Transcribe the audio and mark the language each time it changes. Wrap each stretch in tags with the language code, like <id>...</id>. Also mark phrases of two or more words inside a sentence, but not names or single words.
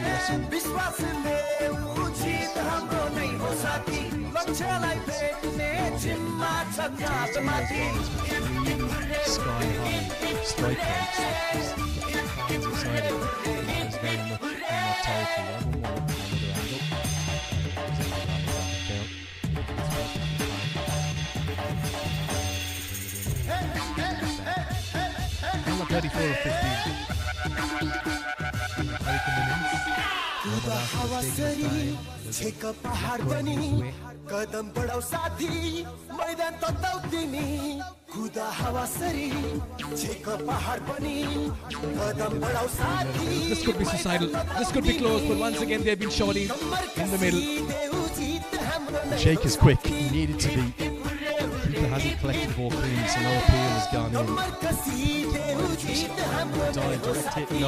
<ne>विश्वासले उचित हाम्रो नै हो साथी लक्ष्यलाई भेट्ने</ne> <en>Tasting those guys with really sky-high strike rates. Fans excited. That is very much in that territory. I won't want to look at another angle. 34 of 15.</en> <ne>खुदा हवा सरी छेक पहाड बनी कदम बढाऊ साथी मैदान तताउ तिमी खुदा हवा सरी छेक पहाड बनी कदम बढाऊ साथी.</ne> <en>This could be suicidal. This could be close, but once again they've been shorty in the middle. The shake is quick. He needed to be. Peter hasn't collected the ball clean, so no appeal has gone in. Dive, direct hit, no.</en>